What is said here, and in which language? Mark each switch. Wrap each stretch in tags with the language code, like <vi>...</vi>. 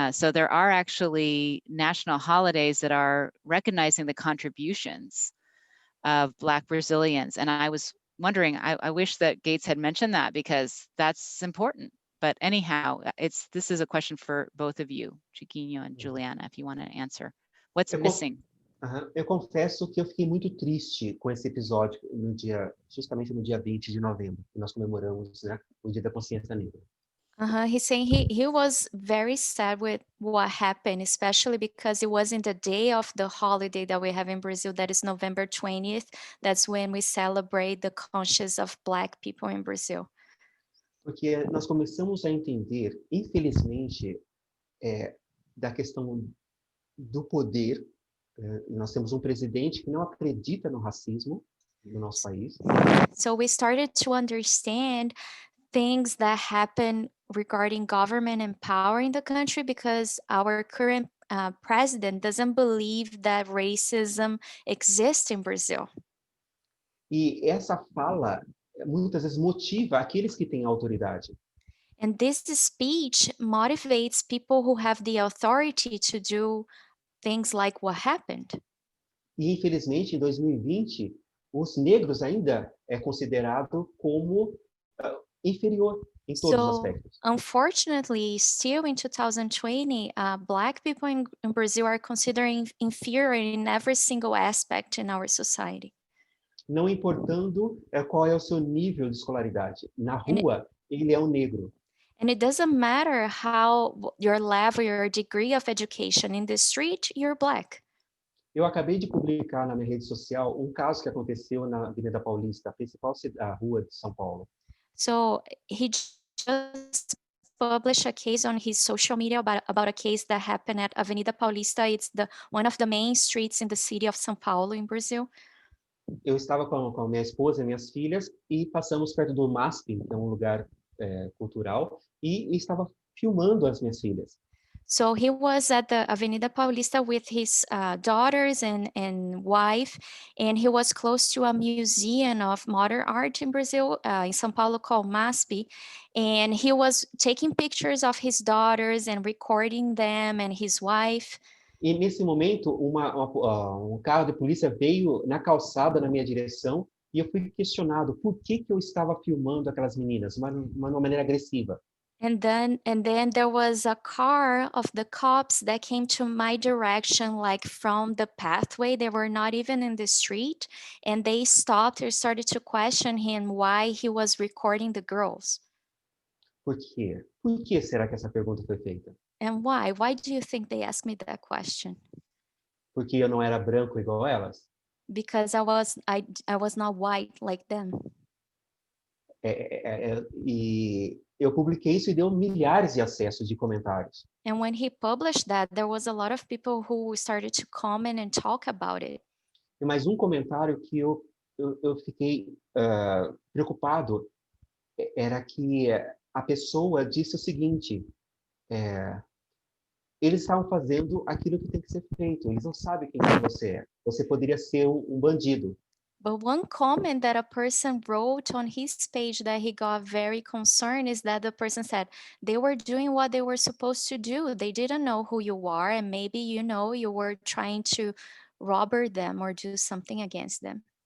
<en>So there are actually national holidays that are recognizing the contributions of Black Brazilians. And I was wondering, I wish that Gates had mentioned that because that's important. But anyhow, this is a question for both of you, Chiquinho and Juliana, if you want to answer. What's</en> <pt>Eu con-</pt> <en>missing? Aham.</en> <pt>Eu confesso que eu fiquei muito triste com esse episódio justamente no dia 20 de novembro, que nós comemoramos, né, o Dia da Consciência Negra.</pt> <en>He's saying he was very sad with what happened, especially because it wasn't the day of the holiday that we have in Brazil, that is November 20th. That's when we celebrate the conscience of Black people in Brazil.</en> <pt>Porque nós começamos a entender, infelizmente, da questão do poder. Nós temos um presidente que não acredita no racismo no nosso país.</pt> <en>So we started to understand things that happen regarding government and power in the country because our current president doesn't believe that racism exists in Brazil.</en> <pt>E essa fala muitas vezes motiva aqueles que têm autoridade.</pt> <en>And this speech motivates people who have the authority to do things like what happened.</en> <pt>E infelizmente em 2020 os negros ainda é considerado como inferior em todos os</pt> <en>So,</en> <pt>aspectos.</pt> <en>unfortunately, still in 2020, Black people in Brazil are considered inferior in every single aspect in our society.</en> <pt>Não importando qual é o seu nível de escolaridade. Na rua, ele é um negro.</pt> <en>And it doesn't matter how your level, your degree of education. In the street, you're Black.</en> <pt>Eu acabei de publicar na minha rede social um caso que aconteceu na Avenida Paulista, a principal rua de São Paulo.</pt> <en>So he just published a case on his social media about a case that happened at Avenida Paulista. It's one of the main streets in the city of São Paulo in Brazil.</en> <pt>Eu estava com a minha esposa e minhas filhas e passamos perto do MASP, que é um lugar cultural, e estava filmando as minhas filhas.</pt> <en>So he was at the Avenida Paulista with his daughters and wife, and he was close to a museum of modern art in Brazil, in São Paulo, called MASP. And he was taking pictures of his daughters and recording them and his wife.</en> <pt>E nesse momento, um carro de polícia veio na calçada na minha direção e eu fui questionado por que eu estava filmando aquelas meninas, de uma maneira agressiva.</pt> <en>And then there was a car of the cops that came to my direction, like from the pathway. They were not even in the street, and they stopped and started to question him why he was recording the girls.</en> <pt>Por quê? Por que será que essa pergunta foi feita?</pt> <en>And why? Why do you think they asked me that question?</en> <pt>Porque eu não era branco igual elas?</pt> <en>Because I was not white like them.</en> <pt>E eu publiquei isso e deu milhares de acessos de comentários.</pt> <en>And when he published that, there was a lot of people who started to comment and talk about it.</en> <pt>E mais um comentário que eu fiquei preocupado era que a pessoa disse o seguinte: eles estavam fazendo aquilo que tem que ser feito, eles não sabem quem você é. Você poderia ser um bandido.</pt> <en>But one comment that a person wrote on his page that he got very concerned is that the person said they were doing what they were supposed to do. They didn't know who you are, and maybe you were trying to rob them or do something against them.</en>